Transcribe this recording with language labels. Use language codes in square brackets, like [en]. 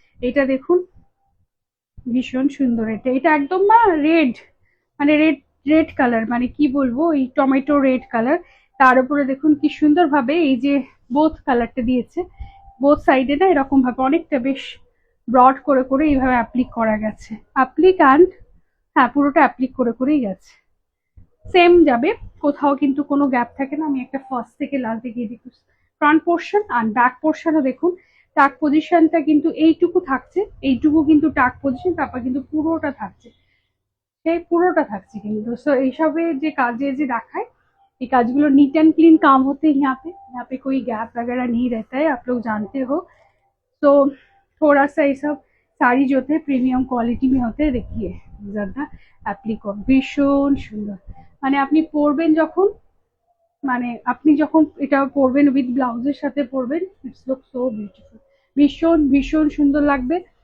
[bn] এটা দেখুন ভীষণ সুন্দর, এটা একদম না রেড, মানে রেড রেড কালার, মানে কি বলবো, এই টমেটো রেড কালার, তার উপরে দেখুন কি সুন্দর ভাবে এই যে বোথ কালারটা দিয়েছে, বোথ সাইডে না এরকম ভাবে অনেকটা বেশ ব্রড করে করে এইভাবে অ্যাপ্লিক করা গেছে, অ্যাপ্লিক অ্যান্ড হ্যাঁ পুরোটা অ্যাপ্লিক করে করেই গেছে, সেম যাবে, কোথাও কিন্তু কোনো গ্যাপ থাকে না। আমি একটা ফার্স্ট থেকে লাস্ট দেখিয়ে দিই, ফ্রন্ট পোর্শন আর ব্যাক পোর্শনও দেখুন, টাক পজিশনটা কিন্তু এইটুকু থাকছে, এইটুকু কিন্তু টাক পজিশন, তারপর কিন্তু পুরোটা থাকছে, সেই পুরোটা থাকছে কিন্তু। [hi] सो [bn] এইসবে যে কাজে যে দেখায়, এই [hi] काजगुलो नीट एंड क्लीन काम होते हैं यहाँ पे कोई गैप वगैरह नहीं रहता है, आप लोग जानते हो। तो थोड़ा सा ये सब साड़ी जो थे प्रीमियम क्वालिटी में होते हैं, देखिए ज्यादा [bn] অ্যাপ্লিকো ভীষণ সুন্দর, মানে আপনি পরবেন যখন, মানে আপনি যখন এটা পরবেন উইথ ব্লাউজের সাথে পরবেন, ইটস লুক সো বিউটিফুল, ভীষণ ভীষণ সুন্দর লাগবে।